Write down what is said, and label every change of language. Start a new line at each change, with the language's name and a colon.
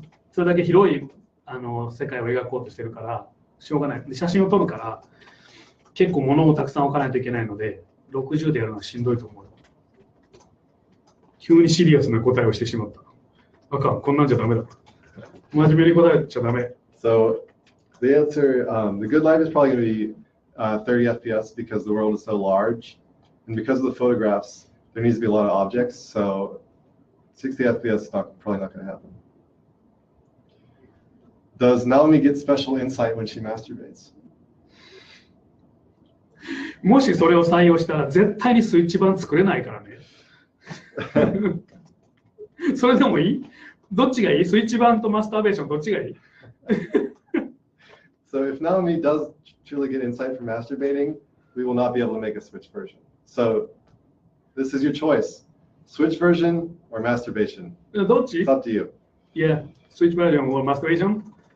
Japanese: それだけ広い世界を描こうとしてるからしょうがない。写真を撮るから結構物をたくさん置かないといけないので60でやるのはしんどいと思う。急にシリアスな答えをしてしまった。あかん、こんなんじゃダメだ。真面目に答えちゃダメ。
English: So the answer, The Good Life is probably going to be 30 FPS because the world is so large. And because of the photographs, there needs to be a lot of objects. So 60 FPS is probably not going to happen. Does Naomi get special insight when she masturbates?
Japanese: もしそれを採用したら絶対にスイッチ版作れないからね。それでもいい？どっちがいい？スイッチ版とマスターベーションどっちがいい？
English: So if Naomi does truly get insight from masturbating, we will not be able to make a Switch version. So this is your choice. Switch version or masturbation?
Japanese: どっち？
English: It's up to you. Yeah, Switch version or masturbation.